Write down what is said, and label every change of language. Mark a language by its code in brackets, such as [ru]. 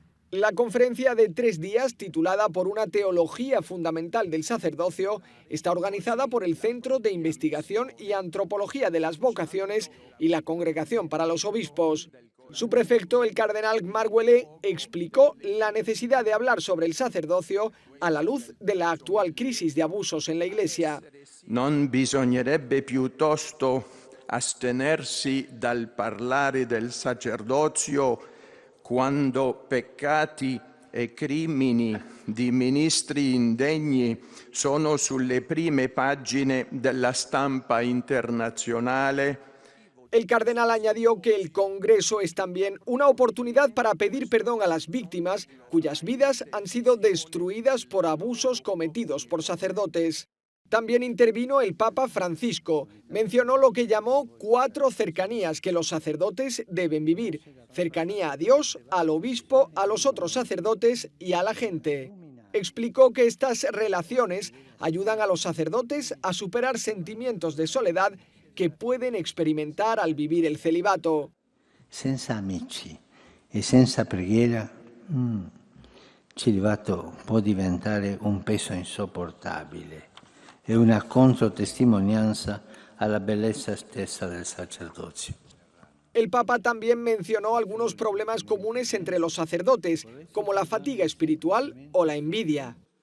[es] La conferencia de 3 días, titulada Por una teología fundamental del sacerdocio, está organizada por el Centro de Investigación y Antropología de las Vocaciones y la Congregación para los Obispos. Su prefecto, el cardenal Marguelé, explicó la necesidad de hablar sobre el sacerdocio a la luz de la actual crisis de abusos en la Iglesia. [it] Non bisognerebbe piuttosto astenersi dal parlare del sacerdozio quando peccati e crimini di ministri indegni sono sulle prime pagine della stampa internazionale? [es] El cardenal añadió que el Congreso es también una oportunidad para pedir perdón a las víctimas cuyas vidas han sido destruidas por abusos cometidos por sacerdotes. También intervino el Papa Francisco. Mencionó lo que llamó 4 cercanías que los sacerdotes deben vivir: cercanía a Dios, al obispo, a los otros sacerdotes y a la gente. Explicó que estas relaciones ayudan a los sacerdotes a superar sentimientos de soledad que pueden experimentar al vivir el celibato. [it] Senza amici e senza preghiera, il celibato può diventare un peso insopportabile e una controtestimonianza alla bellezza stessa del sacerdozio. [es] El Papa también mencionó algunos problemas comunes entre los sacerdotes, como la fatiga espiritual o la envidia.